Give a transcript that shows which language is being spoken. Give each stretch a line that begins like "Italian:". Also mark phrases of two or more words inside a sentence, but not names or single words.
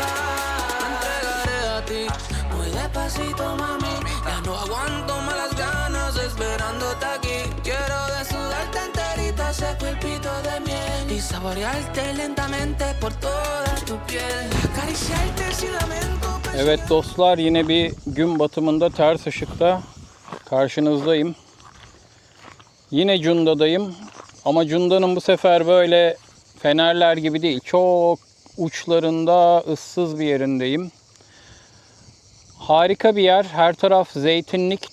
Spanish: Me entregaré a ti, muy despacito, mami, ya no aguanto más las ganas esperándote aquí. Quiero desnudarte enterita ese cuerpito de miel y saborearte lentamente por toda tu piel. Acariciarte sin lamento.
Turkish: Evet dostlar, yine bir gün batımında ters ışıkta karşınızdayım. Yine Cunda'dayım ama Cunda'nın bu sefer böyle fenerler gibi değil. Çok uçlarında, ıssız bir yerindeyim. Harika bir yer. Her taraf zeytinlik.